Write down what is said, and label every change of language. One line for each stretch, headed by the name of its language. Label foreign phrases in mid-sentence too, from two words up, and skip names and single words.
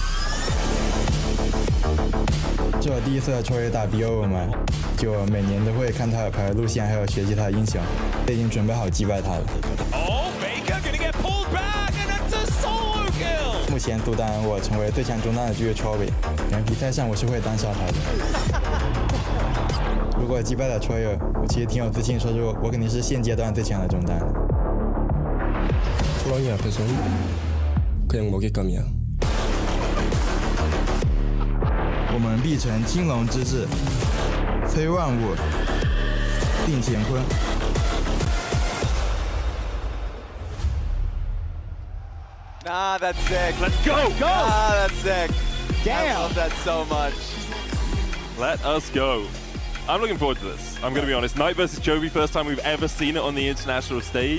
Chinese: 这我第一次和 Troy 打 BO 嘛，就每年都会看他的牌路线，还有学习他的英雄，已经准备好击败他了。目前独单我成为最强中单的就是 Troy， 然后比赛上我是会单杀他的。如果击败了 Troy， 我其实挺有自信，说是我肯定是现阶段最强的中单。
Korean: 소랑이 앞에선 그냥 먹잇감이야.
Chinese: 我们必成青龙之志，催万物，定乾坤。
English: Nah, that's sick. Let's go! Go! Ah, that's sick. Damn. I love that so much. Let us go. I'm looking forward to this. I'm going to be honest. Knight versus Chovy, first time we've ever seen it on the international stage.